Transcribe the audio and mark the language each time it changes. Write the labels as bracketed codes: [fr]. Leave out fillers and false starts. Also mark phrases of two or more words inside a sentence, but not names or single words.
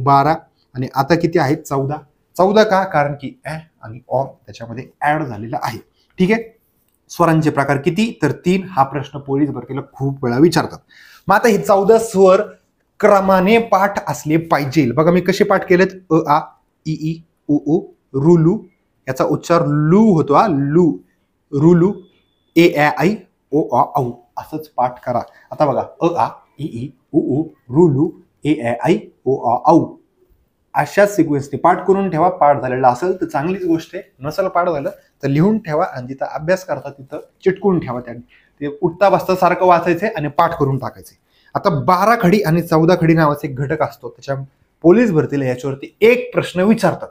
[mr] 12. आणि आता किती आहेत? 14. 14 का? कारण की ए आणि अ त्याच्यामध्ये ऍड झालेला आहे. ठीक आहे. स्वरांचे प्रकार किती? तर 3. हा प्रश्न पोलीस भरतीला खूप वेळा विचारतात. मग आता हे 14 स्वर क्रमाने पाठ असले पाहिजे. बघा मी कसे पाठ केलेत? अ आ, इ ई, उ ऊ, रु लू. याचा उच्चार लू होतो. लू, रुलू, ए ए आई, ओ आ औ. असंच पाठ करा. आता बघा अ आ, इ ई, उ ऊ, रुलू, ए ए आई, ओ आ औ. अशाच सिक्वेन्सने पाठ करून ठेवा. पाठ झालेला असेल तर चांगलीच गोष्ट आहे. नसेल पाठ झालं तर लिहून ठेवा आणि तिथं अभ्यास करता तिथं चिटकून ठेवा. त्यांनी ते उठता बसता सारखं वाचायचंय आणि पाठ करून टाकायचे. आता 12 खडी आणि 14 खडी नावाचा एक घटक असतो. त्याच्या पोलीस भरतीला याच्यावरती एक प्रश्न विचारतात.